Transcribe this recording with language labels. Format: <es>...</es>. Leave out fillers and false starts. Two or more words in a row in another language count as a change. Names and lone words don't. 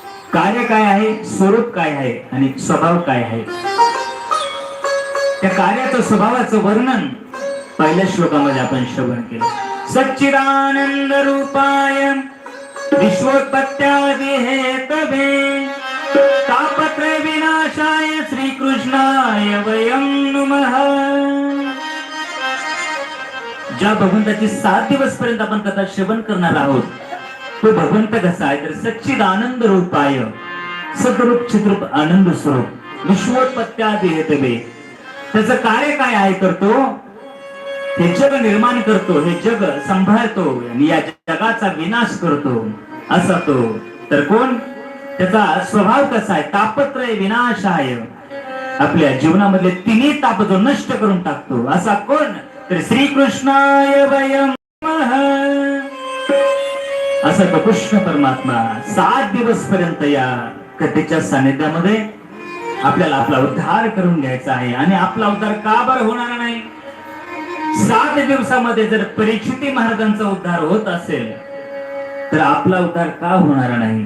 <mr>कार्य काय आहे, स्वरूप काय आहे आणि स्वभाव काय आहे. त्या कार्याचं स्वभावाचं वर्णन पहिल्या श्लोकामध्ये आपण श्रवण केलं.</mr> <sa>सच्चिदानंद रूपाय विश्वोत्पत्त्यादि हेतवे तापत्रय विनाशाय श्रीकृष्णाय वयं नमः.</sa> <mr>ज्या भगवंताची 7 दिवस पर्यंत आपण कथा श्रवण करणार आहोत तो भगवंत कसा आहे तर</mr> <sa>सच्चिदानंद रूपाय, सद्रूप चिद्रूप आनंद स्वरूप विश्वोत्पत्त्यादि हेतवे.</sa> <mr>त्याचं कार्य काय आहे करतो, हे जग निर्माण करतो, हे जग सांभाळतो आणि या जगाचा विनाश करतो असा तो. तर कोण, त्याचा स्वभाव कसा आहे,</mr> <sa>तापत्रय विनाशाय,</sa> <mr>आपल्या जीवनामधले तिन्ही ताप जो नष्ट करून टाकतो असा कोण तर</mr> <sa>श्रीकृष्णाय वयं नमः.</sa> <mr>असा तो कृष्ण परमात्मा 7 दिवस पर्यंत या कथेच्या सानिध्यामध्ये आपल्याला आपला उद्धार करून घ्यायचा आहे. आणि आपला उद्धार का बरं होणार नाही. 7 दिवसामध्ये जर परीक्षिती महाराजांचा उद्धार होत असेल तर आपला उद्धार का होणार नाही.</mr>